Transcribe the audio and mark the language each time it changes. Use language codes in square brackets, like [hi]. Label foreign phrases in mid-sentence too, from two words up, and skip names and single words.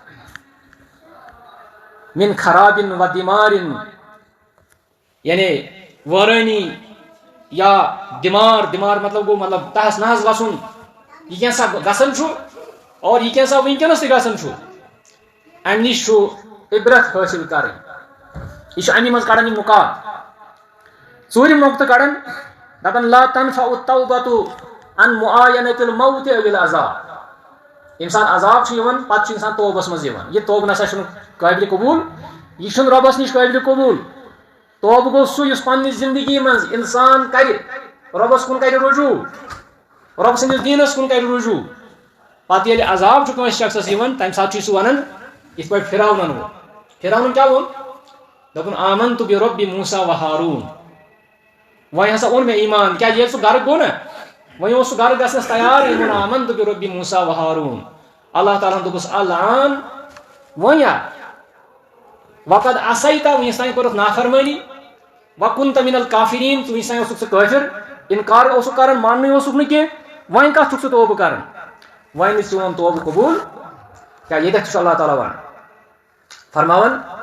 [ks] من خرابن و دمارن یعنی وٲرٲنی یا دمار مطلب گوٚو مطلب تہس نہس گژھُن یہِ کینٛژھا گژھان چھُ اور یہ کینٛژھا وٕنکٮ۪نس تہِ گژھان چھُ امہِ نِش چھُ عبرت حٲصِل کرٕنۍ یہِ چھُ امی منٛز کڑان یہِ مُقام ژوٗرِم نۄقطہٕ کڑان دپان [ar] لا تنفع التوبة عن معاینة الموت او العذاب [ks] ییٚمہِ ساتہٕ عذاب چھُ یِوان پتہٕ چھُ انسان توبس منٛز یِوان یہِ توبہٕ نسا چھُنہٕ قٲبلِ قبوٗل یہِ چھُنہٕ رۄبس نِش قٲبلِ قبوٗل توبہٕ گوٚو سُہ یُس پننہِ زندگی منٛز انسان کرِ رۄبس کُن کرِ رجوٗع رۄب سٕنٛدِس دیٖنس کُن کرِ رجوٗع پتہٕ ییٚلہِ عذاب چھُ کٲنٛسہِ شخصس یِوان تمہِ ساتہٕ چھُ سُہ ونان یِتھ پٲٹھۍ فرعونن ووٚن فرعونن کیٛاہ ووٚن دوٚپُن [ar] آمنتُ بربِ موسیٰ و ہاروٗن [ks] وۄنۍ ہسا اوٚن مےٚ ایمان کیٛازِ ییٚلہِ سُہ گرٕ گوٚو نا وۄنۍ اوس سُہ گرٕ گژھنس تیار یہِ ووٚن [ar] آمنتُ بربِ موسیٰ و ہاروٗن [ks] اللہ تعالیٰ ہن دوٚپُس الآن وۄنۍ [ar] وقد عصیت [ks] وٕنِس تانۍ کوٚرُتھ نافرمٲنی [ar] وکنت من الکافرین [ks] ژٕ وٕنِس تانۍ اوسُکھ ژٕ کٲفر انکار اوسُکھ کران ماننٕے اوسُکھ نہٕ کینٛہہ وۄنۍ کَتھ چھُکھ ژٕ توبہٕ کَران وۄنۍ نہٕ چون توبہٕ قبوٗل کیٛاہ ییٚتٮ۪تھ چھُ اللہ تعالیٰ وَنان فرماوان